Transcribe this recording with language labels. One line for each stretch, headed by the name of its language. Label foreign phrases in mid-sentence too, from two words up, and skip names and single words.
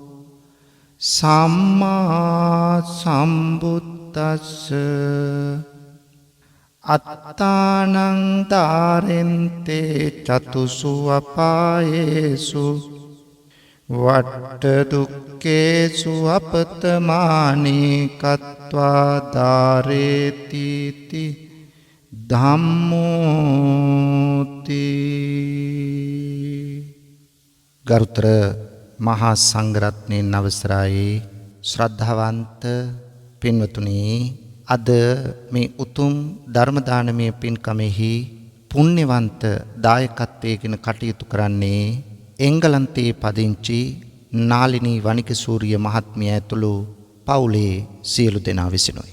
Pali: සම්මා සම්බුද්දස්ස අත්තානං දාරෙන්තේ චතුසු අපායේසු වට්ට දුක්ඛේසු අපතමානී කତ୍වා දාරේති ධම්මෝති.
Sinhala: ගරුතර මහා සංඝරත්නයන් අවසරයි ශ්‍රද්ධාවන්ත පින්වතුනි, අද මේ උතුම් ධර්ම දානමය පින්කමෙහි පුණ්‍යවන්ත දායකත්වයෙන් කටයුතු කරන්නේ එංගලන්තයේ පදිංචි නාලිනී වනිගසූරිය මහත්මිය ඇතුළු පවුලේ සියලු දෙනා විසිනුයි.